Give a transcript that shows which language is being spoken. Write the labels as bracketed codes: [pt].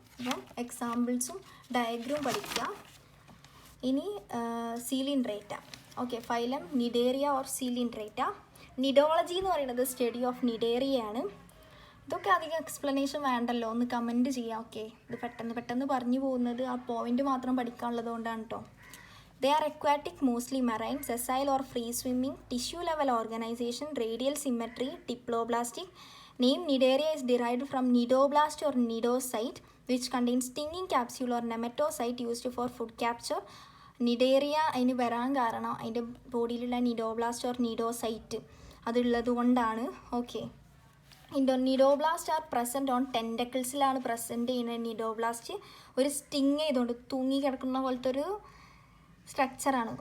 [ml] അപ്പം എക്സാമ്പിൾസും ഡയഗ്രാം പഠിക്കുക. ഇനി സീലിൻഡ്രേറ്റ. Okay, phylum cnidaria or സീലിൻഡ്രേറ്റ. നിഡോളജി എന്ന് പറയുന്നത് സ്റ്റഡി ഓഫ് നിഡേറിയയാണ്. ഇതൊക്കെ അധികം എക്സ്പ്ലനേഷൻ വേണ്ടല്ലോ, ഒന്ന് കമൻറ്റ് ചെയ്യാം. ഓക്കെ, ഇത് പെട്ടെന്ന് പറഞ്ഞു പോകുന്നത് ആ പോയിൻ്റ് മാത്രം പഠിക്കാനുള്ളത് കൊണ്ടാണ് കേട്ടോ. [en] They are aquatic, mostly marine, sessile or free swimming, tissue level organization, radial symmetry, diploblastic. Name Nidaria is derived from nidoblast or nidocyte, which contains stinging capsule or nematocyte used for food capture. [ml] Nidaria അതിന് വരാൻ കാരണം അതിൻ്റെ ബോഡിയിലുള്ള cnidoblast or cnidocyte അതുള്ളത് കൊണ്ടാണ്. Okay, cnidoblast are present on ടെൻഡക്കിൾസിലാണ് present ചെയ്യുന്നത്. Cnidoblast ഒരു sting ചെയ്തുകൊണ്ട് തൂങ്ങി കിടക്കുന്ന പോലത്തെ ഒരു സ്ട്രക്ചറാണ്.